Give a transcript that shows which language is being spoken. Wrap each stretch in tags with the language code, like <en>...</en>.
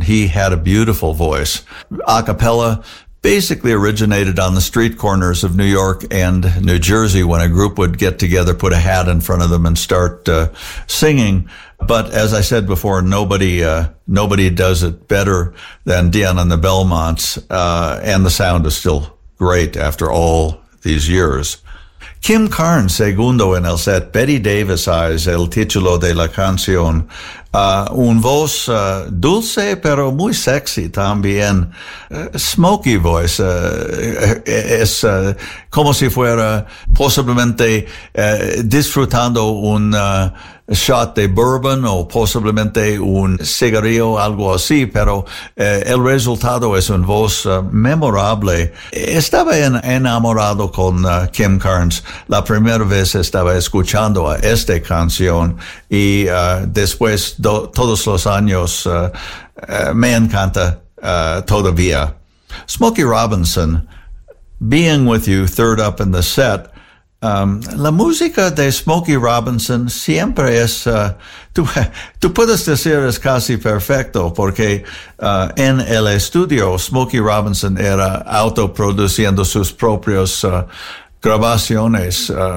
<en>He had a beautiful voice. A cappella basically originated on the street corners of New York and New Jersey when a group would get together, put a hat in front of them and start singing. But as I said before, nobody does it better than Dion and the Belmonts. And the sound is still great after all these years.</en> <es>Kim Carnes, segundo en el set, Betty Davis eyes el título de la canción. Un voz dulce, pero muy sexy también.</es> <en>Smoky voice.</en> <es>Es como si fuera posiblemente disfrutando un shot de bourbon o posiblemente un cigarrillo, algo así. Pero el resultado es un voz memorable. Estaba enamorado con Kim Carnes. La primera vez estaba escuchando a esta canción y después todos los años me encanta todavía.</es> <en>Smokey Robinson, being with you third up in the set.</en> <es>La música de Smokey Robinson siempre es, tú puedes decir es casi perfecto, porque en el estudio Smokey Robinson era autoproduciendo sus propios grabaciones.</es>